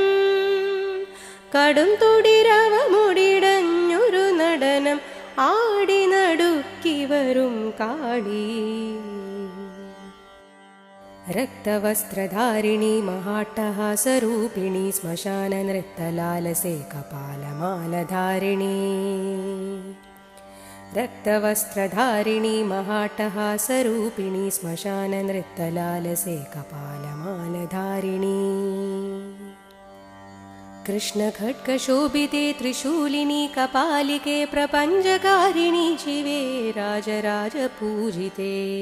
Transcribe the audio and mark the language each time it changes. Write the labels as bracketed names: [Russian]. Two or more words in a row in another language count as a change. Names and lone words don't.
[Malayalam] കടും തൊടിരവമുടിടഞ്ഞൊരു നടനം ആടി നടുക്കി വരും കാളി. [Sanskrit] രക്തവസ്ത്രധാരിണി മഹാട്ടഹാസരൂപിണി ശ്മശാന നൃത്തലാലസേ കപാലമാലധാരിണി रक्तवस्त्रधारिणी महाट्टहासरूपिणी श्मशाननृत्तलालसे कपालमालधारिणी कृष्णखड्गशोभिते त्रिशूलिनी कपालिके प्रपञ्चकारिणी शिवे राजराजपूजिते